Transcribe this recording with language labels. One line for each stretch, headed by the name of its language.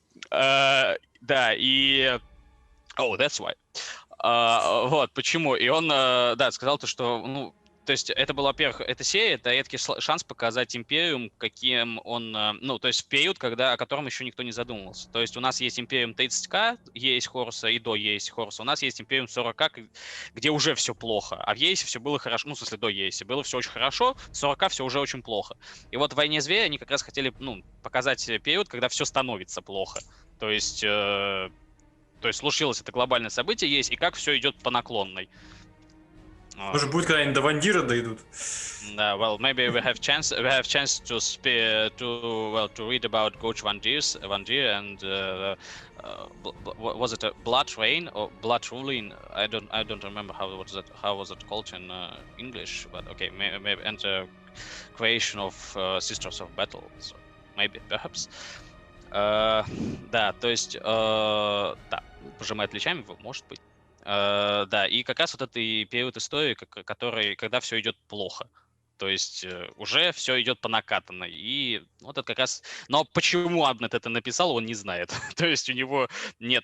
Russian: Да, и
English: that's why.
Russian: Вот, почему? И он, сказал то, что, то есть это была, во-первых, эта серия, это редкий шанс показать Империум, каким он, то есть в период, о котором еще никто не задумывался. То есть у нас есть Империум 30К, Ересь Хоруса и до Ереси Хоруса, у нас есть Империум 40К, где уже все плохо, а в Ереси все было хорошо, в смысле до Ереси было все очень хорошо, в 40К все уже очень плохо. И вот в «Войне зверя» они как раз хотели, показать период, когда все становится плохо. То есть случилось это глобальное событие есть, и как все идет по наклонной. Может, будет когда-нибудь до Вандира дойдут.
English: Well, maybe we have chance to read about Coach Vandir and was it a Blood Rain or Blood Ruling? I don't remember how was it called in English, but okay, maybe and creation of Sisters of Battle, so maybe perhaps.
Russian: Да, то есть, да, пожимая плечами, может быть. Да, и как раз вот этот период истории, когда все идет плохо. То есть уже все идет по накатанной. И вот это как раз... Но почему Абнет это написал, он не знает. То есть у него нет...